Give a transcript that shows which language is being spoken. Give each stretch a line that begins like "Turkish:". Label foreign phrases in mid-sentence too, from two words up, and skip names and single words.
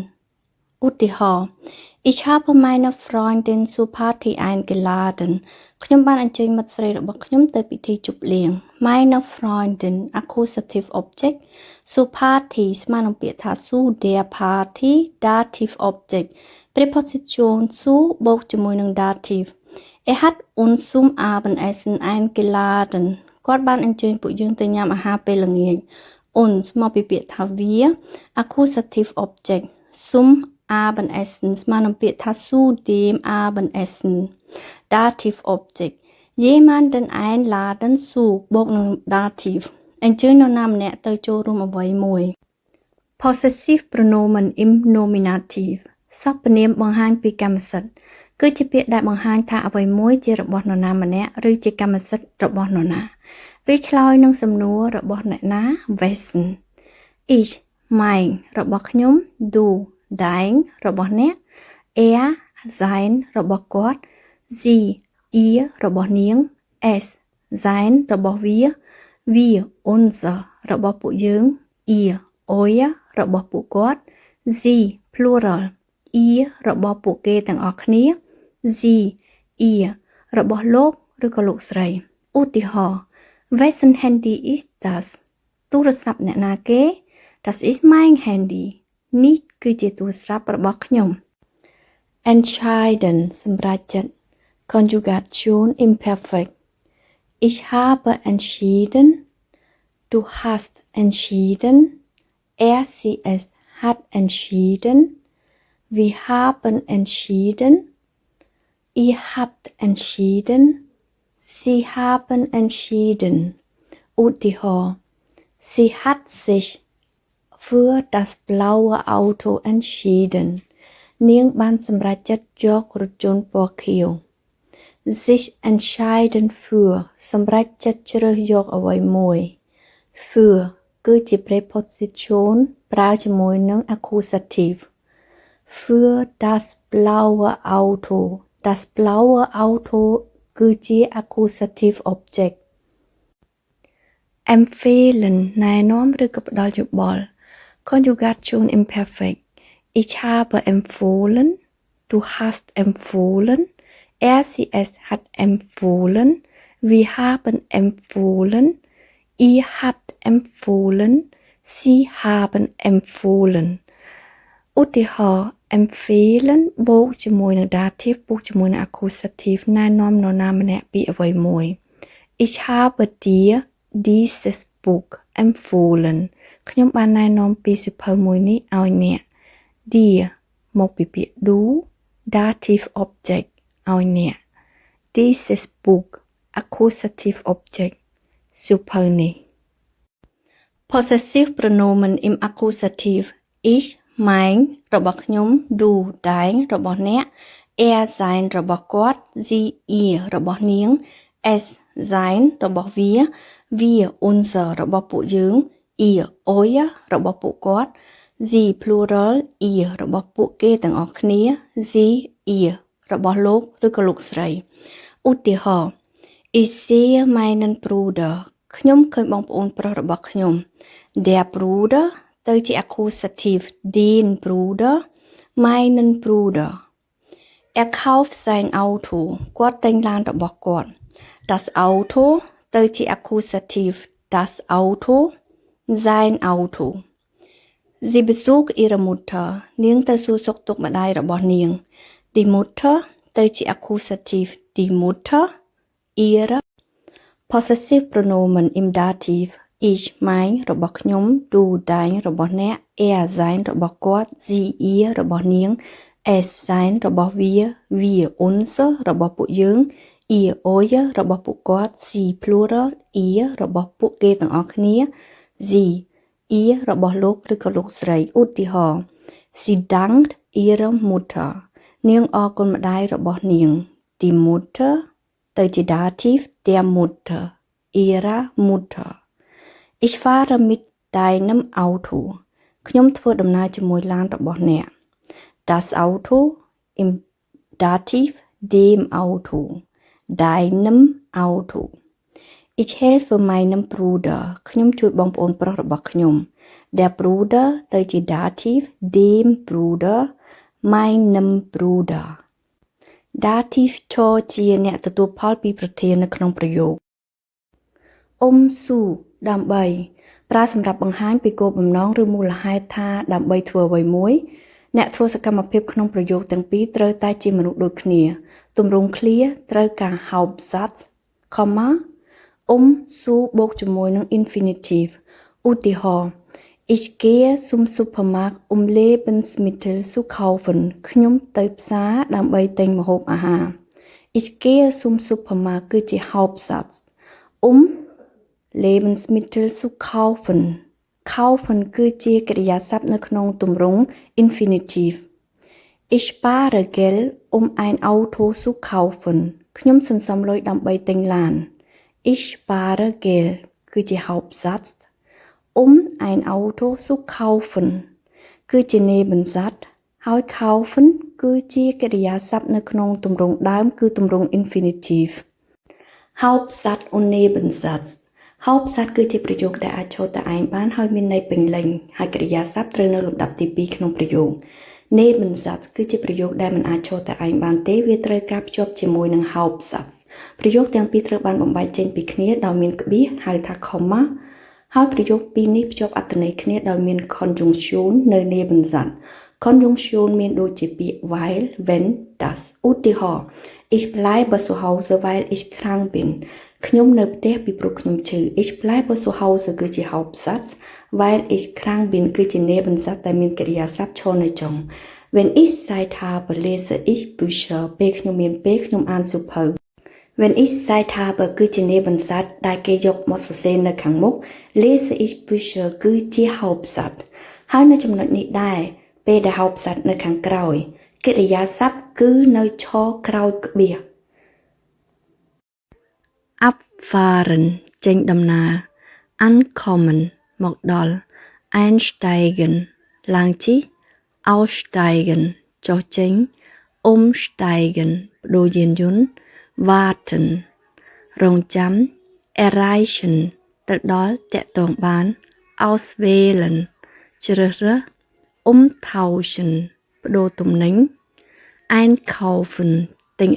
German: ឧទាហរណ៍ Ich habe meine Freundin zur Party eingeladen.
Khmer: ខ្ញុំបានអញ្ជើញមិត្តស្រីរបស់ខ្ញុំទៅពិធីជប់លៀង
German: Meine Freundin
English: Accusative Object
German: Zu Party
Khmer: ស្មើនឹងពាក្យថា
German: Zu der Party
English: Dative Object
German: Präposition zu
Khmer: បូកជាមួយនឹង Dative
German: hat uns zum Abendessen eingeladen
Khmer: គាត់បានអញ្ជើញពួកយើងទៅញ៉ាំអាហារពេលល្ងាច uns មក ពីពាក្យថាវា
English: Accusative Object
German: zum Abendessen
Khmer: ស្មើនឹងពាក្យថា
German: zu dem Abendessen
English: Dative Object
German: jemanden einladen zu
Khmer: បូកនឹង Dative អញ្ជើញនរណាម្នាក់ទៅចូលរួមអ្វីមួយ
German: Possessive pronomen im nominative
Khmer: សព្វនាមបង្ហាញពីកម្មសិទ្ធិគឺជាពាក្យដែលបង្ហាញថាអ្វីមួយជារបស់នរណាម្នាក់ឬជាកម្មសិទ្ធិរបស់នរណា វាឆ្លើយនឹងសំណួររបស់អ្នកណា
German: wessen ich mein
Khmer: របស់ខ្ញុំ
German: du dein
Khmer: របស់អ្នក
German: er sein
Khmer: របស់ គាត់
German: sie ihr
Khmer: របស់នាង
German: es sein
Khmer: របស់វា
German: wir unser
Khmer: របស់ពួកយើង
German: ihr euer
Khmer: របស់ពួកគាត់
German: sie plural ihr
Khmer: របស់ពួកគេទាំងអស់គ្នា
German: sie ihr
Khmer: របស់លោកឬក៏លោកស្រីឧទាហរណ៍
German: wessen Handy ist das
Khmer: ទូរស័ព្ទអ្នកណាគេ
German: das ist mein Handy
Khmer: នេះគឺជាទូរស័ព្ទរបស់ខ្ញុំ
German: entscheiden សម្រេចចិត្ត Konjugation imperfect ich habe entschieden du hast entschieden er sie es hat entschieden wir haben entschieden ihr habt entschieden sie haben entschieden ឧទាហរណ៍ sie hat sich für das blaue Auto entschieden
Khmer: នាងបានសម្រេចចិត្តយករថយន្តពណ៌ខៀវ
German: sich entscheiden für
Khmer: សម្រេចចិត្តជ្រើសយកអ្វីមួយ für គឺជា preposition ប្រើជាមួយនឹង accusative
German: für das blaue Auto das blaue Auto
Khmer: គឺជា
English: accusative object
German: empfehlen
Khmer: ណែនាំឬក៏ផ្ដល់យោបល់
German: Konjugation imperfect ich habe empfohlen du hast empfohlen er sie es hat empfohlen wir haben empfohlen ihr habt empfohlen sie haben empfohlen ឧទាហរណ៍
Khmer: empfehlen បូកជាមួយនឹង dative បូកជាមួយនឹង accusative ណែនាំនរណាម្នាក់ពីអ្វីមួយ
German: ich habe dir dieses Buch empfohlen
Khmer: ខ្ញុំបានណែនាំពីសៀវភៅមួយនេះឲ្យអ្នក dir មកពីពាក្យ do
English: dative object
Khmer: ឲ្យអ្នក
German: dieses Buch
English: accusative object
Khmer: សៀវភៅនេះ
German: possessive pronomen im accusative ich mein
Khmer: របស់ខ្ញុំ
German: du dein
Khmer: របស់អ្នក
German: er sein
Khmer: របស់គាត់ sie ihr របស់នាង
German: es sein
Khmer: របស់វា
German: wir unser
Khmer: របស់ពួកយើង
German: ihr euer
Khmer: របស់ពួកគាត់
German: sie plural ihr
Khmer: របស់ពួកគេទាំងអស់គ្នា
German: sie ihr
Khmer: របស់លោកឬក៏លោកស្រីឧទាហរណ៍
German: ich sehe meinen Bruder
Khmer: ខ្ញុំឃើញបងប្អូនប្រុសរបស់ខ្ញុំ
German: der Bruder
Khmer: ទៅ
German: ជា accusative den Bruder meinen Bruder er kauft sein Auto
Khmer: គាត់ទិញឡាន របស់គាត់
German: das Auto
Khmer: ទៅជា accusative
German: das Auto sein Auto sie besucht ihre Mutter
Khmer: នាងទៅសួរសុខទុក្ខម្ដាយរបស់នាង
German: die Mutter
Khmer: ទៅជា accusative
German: die Mutter ihre possessive pronomen im dative ich mein
Khmer: របស់ខ្ញុំ
German: du dein
Khmer: របស់អ្នក
German: er sein
Khmer: របស់គាត់
German: sie ihr
Khmer: របស់នាង
German: es sein
Khmer: របស់វា
German: wir unser
Khmer: របស់ពួកយើង
German: ihr euer
Khmer: របស់ពួកគាត់
German: sie plural ihr
Khmer: របស់ពួកគេទាំងអស់គ្នា
German: sie ihr
Khmer: របស់លោកឬក៏លោកស្រីឧទាហរណ៍
German: sie dankt ihrer Mutter
Khmer: នាងអរគុណម្ដាយរបស់នាង
German: die Mutter
Khmer: ទៅជា dative der
German: Mutter ihrer Mutter ich fahre mit deinem Auto
Khmer: ខ្ញុំធ្វើដំណើរជាមួយឡានរបស់អ្នក
German: das Auto im dative dem Auto deinem Auto ich helfe meinem Bruder
Khmer: ខ្ញុំជួយបងប្អូនប្រុសរបស់ខ្ញុំ
German: der Bruder
Khmer: ទៅជា
German: dative dem Bruder meinem Bruder
Khmer: dative ឈរជាអ្នកទទួលផលពីប្រធាននៅក្នុងប្រយោគស៊ូដើម្បីប្រើសម្រាប់បង្ហាញពីគោលបំណងឬមូលហេតុថាដើម្បីធ្វើអ្វីមួយអ្នកធ្វើសកម្មភាពក្នុងប្រយោគទាំងពីរត្រូវតែជាមនុស្សដូចគ្នាទម្រង់ clear ត្រូវការ Hauptsatz, ស៊ូបូកជាមួយនឹង infinitive ឧទាហរណ៍
German: Ich gehe zum Supermarkt Lebensmittel zu kaufen
Khmer: ខ្ញុំទៅផ្សារដើម្បីទិញម្ហូបអាហារ
German: Ich gehe zum Supermarkt
Khmer: គឺជា Hauptsatz
German: Lebensmittel zu kaufen kaufen
Khmer: គឺជាកិរិយាសព្ទនៅក្នុងទម្រង់ infinitive
German: Ich spare Geld ein Auto zu kaufen
Khmer: ខ្ញុំសន្សំលុយដើម្បីទិញឡាន
German: Ich spare Geld
Khmer: គឺជា Hauptsatz
German: ein Auto zu kaufen
Khmer: គឺជា Nebensatz ហើយ kaufen គឺជាកិរិយាសព្ទនៅក្នុងទម្រង់ដើមគឺទម្រង់
German: infinitive Hauptsatz und Nebensatz Hauptsatz
Khmer: គឺជាប្រយោគដែលអាចឈរតែឯងបានហើយមានន័យពេញលេញហើយកិរិយាសព្ទត្រូវនៅលំដាប់ទី2ក្នុងប្រយោគ Nebensatz គឺជាប្រយោគដែលមិនអាចឈរតែឯងបានទេវាត្រូវការភ្ជាប់ជាមួយនឹង Hauptsatz ប្រយោគទាំងពីរត្រូវបានបំបែកចេញពីគ្នាដោយមានក្បៀសហៅថា comma ហើយប្រយោគពីរ នេះភ្ជាប់អត្ថន័យគ្នាដោយមាន conjunction នៅ
German: Nebensatz conjunction
Khmer: មានដូចជាពាក្យ
German: weil wenn das
Khmer: ឧទាហរណ៍
German: Ich bleibe zu Hause weil ich krank bin
Khmer: ខ្ញុំនៅផ្ទះពីព្រោះខ្ញុំឈឺ
German: Ich bleibe zu Hause
Khmer: គឺជា Hauptsatz
German: weil ich krank bin
Khmer: គឺជា Nebensatz ដែលមានកិរិយាសព្ទឈរនៅចុង
German: Wenn ich Zeit habe lese ich Bücher
Khmer: ពេលខ្ញុំមានពេលខ្ញុំអានសៀវភៅ
German: Wenn ich Zeit habe
Khmer: គឺជា Nebensatz ដែលគេយកមកសរសេរនៅខាងមុខ
German: lese ich Bücher
Khmer: គឺជា Hauptsatz ហើយនៅចំណុចនេះដែរពេលដែល Hauptsatz នៅខាងក្រោយកិរិយាសព្ទគឺនៅឈរក្រោយក្បៀស Abfahren ចេញដំណើរ Ankommen មកដល់ Einsteigen ឡើងជិះ Aussteigen ចុះចេញ Umsteigen ប្ដូរយានយន្ត Warten រងចាំ Erreichen ទៅដល់តាក់ទងបាន Auswählen ជ្រើសរើស Umtauschen ប្ដូរទំនិញ Einkaufen ទិញ